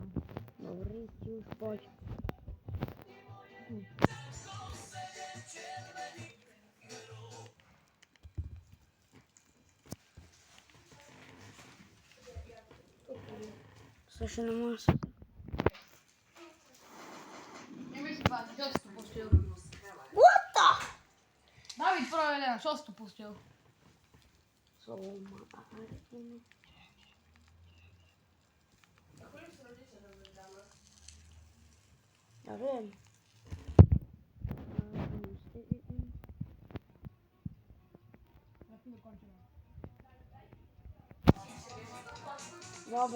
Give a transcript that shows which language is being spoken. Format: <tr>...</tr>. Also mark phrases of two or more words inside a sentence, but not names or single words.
<sk>Dobrý, ti už poď.</sk> <ru>Слушай, ну может...</ru> <sk>Nemyslím vážne, čo si tu pustil?</sk> <en>What the?</en> <sk>David Pro 11, čo si tu pustil? Ja viem. Dobre.</sk>